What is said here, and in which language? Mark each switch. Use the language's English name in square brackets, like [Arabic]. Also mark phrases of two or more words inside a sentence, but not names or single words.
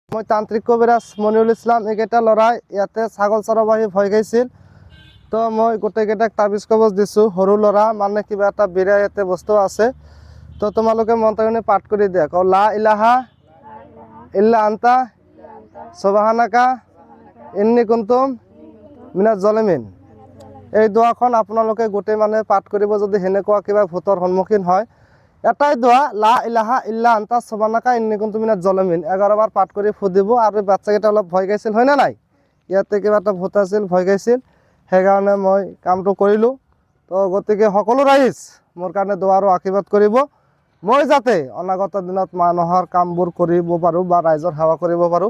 [Assamese] মই তান্ত্ৰিক কবিৰাজ মনিৰুল ইছলাম এইকেইটা ল'ৰাই ইয়াতে ছাগল চৰাবাহী ভয় খাইছিল। তো মই গোটেইকেইটাক তাবিজ কবজ দিছোঁ। সৰু ল'ৰা মানে কিবা এটা বিৰা ইয়াতে বস্তু আছে। তো তোমালোকে মন্ত্ৰখিনি পাঠ কৰি দিয়া। [Arabic] কওঁ لا إله إلا أنت سبحانك إني كنتم من الظالمين. [Assamese] এই দোৱাখন আপোনালোকে গোটেই মানুহে পাঠ কৰিব। যদি সেনেকুৱা কিবা ভূতৰ সন্মুখীন হয়, এটাই দোৱা [Arabic] لا إله إلا أنت سبحانك إني كنت من الظالمين [Assamese] 11 বাৰ পাঠ কৰি ফুদিব। আৰু বাচ্চাকেইটা অলপ ভয় খাইছিল, হয় না নাই? ইয়াতে কিবা এটা ভূত আছিল, ভয় খাইছিল, সেইকাৰণে মই কামটো কৰিলোঁ। তো গতিকে সকলো ৰাইজ মোৰ কাৰণে দোৱা আৰু আশীৰ্বাদ কৰিব, মই যাতে অনাগত দিনত মানুহৰ কামবোৰ কৰিব পাৰোঁ বা ৰাইজৰ সেৱা কৰিব পাৰোঁ।